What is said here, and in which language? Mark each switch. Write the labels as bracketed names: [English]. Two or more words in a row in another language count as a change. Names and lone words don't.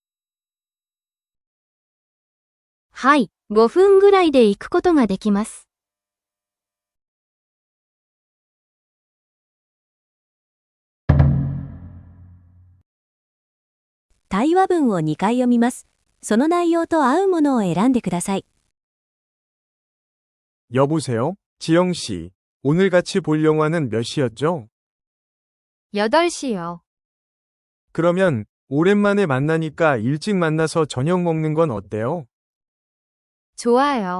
[Japanese] はい、5分ぐらいで行くことができます。対話文を2回読みます。その内容と合うものを選んでください。 [Korean] 여보세요, 지영 씨. 오늘 같이 볼 영화는 몇 시였죠? 8시요. 그러면 오랜만에 만나니까 일찍 만나서 저녁 먹는 건 어때요? 좋아요.